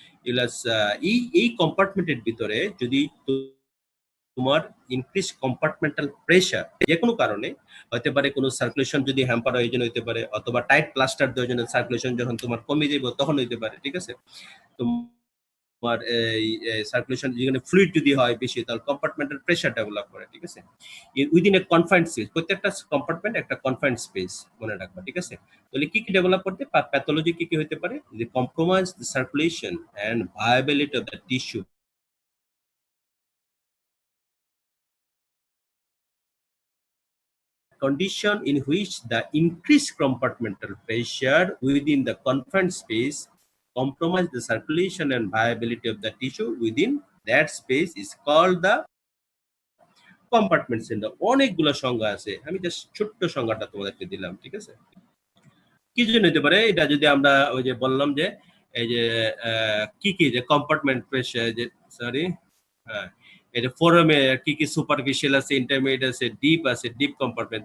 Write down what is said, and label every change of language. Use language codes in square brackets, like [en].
[bn] ইলাস এই এই কম্পার্টমেন্টের ভিতরে যদি তোমার ইনক্রিজ কম্পার্টমেন্টাল প্রেসার যে কোনো কারণে হতে পারে, কোনো সার্কুলেশন যদি হ্যাম্পার হয় এই জন্য হতে পারে, অথবা টাইট প্লাস্টার দেওয়ার জন্য সার্কুলেশন যখন তোমার কমে যাবে তখন হইতে পারে, ঠিক আছে? তোমার এই সার্কুলেশন যেখানে ফ্লুইড যদি হয় বেশি, তাহলে কম্পার্টমেন্টাল প্রেসার ডেভেলপ করে, ঠিক আছে? [en] within a confined space, [bn] প্রত্যেকটা কম্পার্টমেন্ট একটা কনফাইন্ড স্পেস, মনে রাখবা, ঠিক আছে? তাহলে কি কি ডেভেলপ করতে প্যাথোলজি কি কি হতে পারে? [en] যে compromise the circulation and viability of the tissue, condition in which the increased compartmental pressure within the confined space compromise the circulation and viability of the tissue within that space is called the compartment syndrome. [bn] অনেকগুলো সংজ্ঞা আছে, আমি just ছোট্ট সংজ্ঞাটা তোমাদেরকে দিলাম, ঠিক আছে? কি জন্য হতে পারে এটা? যদি আমরা ওই যে বললাম যে এই যে কি কি যে কম্পার্টমেন্ট প্রেসার, যে সরি হ্যাঁ, এটা ফোরামে কি কি সুপারফিশিয়াল আছে, ইন্টারমিডিয়েট আছে, ডিপ আছে, ডিপ কম্পার্টমেন্ট।